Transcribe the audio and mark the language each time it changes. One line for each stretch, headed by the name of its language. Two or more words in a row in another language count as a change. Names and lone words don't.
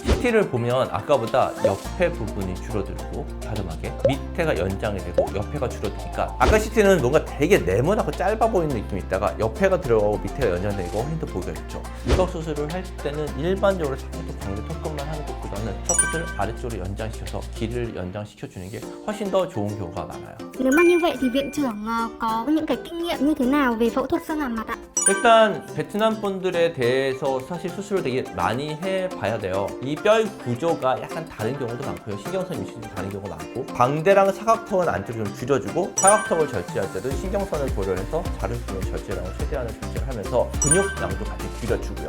Korean: CT를 보면 아까보다 옆에 부분이 줄어들고 가름하게 밑에가 연장이 되고 옆에가 줄어드니까 아까 CT는 뭔가 되게 네모나고 짧아 보이는 느낌이 있다가 옆에가 들어가고 밑에가 연장되고 허리도 보기가 좋죠. 윤곽 수술을 할 때는 일반적으로 사각턱, 광대, 턱끝만 하는 것보다는 턱끝을 아래쪽으로 연장시키고 연장시켜서 길을 연장시켜주는 게 훨씬 더 좋은 경우가 많아요.
Vietnamese: Nếu mà như vậy thì viện trưởng có những cái kinh nghiệm như thế nào về phẫu thuật xương hàm mặt ạ?
Korean: 일단 베트남 분들에 대해서 사실 수술을 되게 많이 해봐야 돼요. 이 뼈의 구조가 약간 다른 경우도 많고요. 신경선 위치도 다른 경우가 많고, 광대랑 사각턱은 안쪽으로 좀 줄여주고, 사각턱을 절제할 때도 신경선을 고려해서 자를 수 있는 절제량을 최대한을 절제를 하면서 근육량도 같이 줄여주고요.